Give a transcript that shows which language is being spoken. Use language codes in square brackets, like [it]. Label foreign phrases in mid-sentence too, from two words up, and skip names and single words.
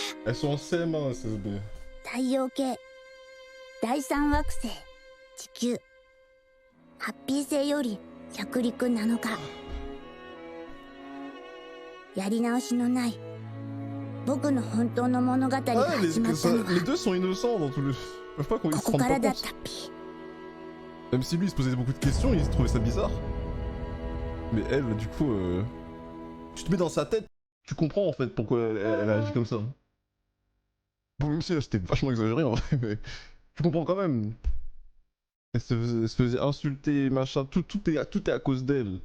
[fr] Elles sont en CM1, SSB. [ja] 太陽系第三惑星地球ハッピー星より着陸7日。やり直しのない僕の本当の物語が [fr] Ah, [ja] 始まったの [fr] les [ja] は [fr] deux sont innocents dans tous les... Je sais pas comment ils [ja] こ [fr] se [ja] こ [fr] rendent [ja] から [fr] pas [ja] だっ [fr] compte. [ja] たピ。 [fr] Même si lui il se posait beaucoup de questions, il se trouvait ça bizarre. Mais elle, du coup, tu te mets dans sa tête, tu comprends en fait pourquoi elle agit comme ça. Bon, même si là c'était vachement exagéré en vrai, mais tu comprends quand même. Elle se faisait insulter, machin, tout est à cause d'elle.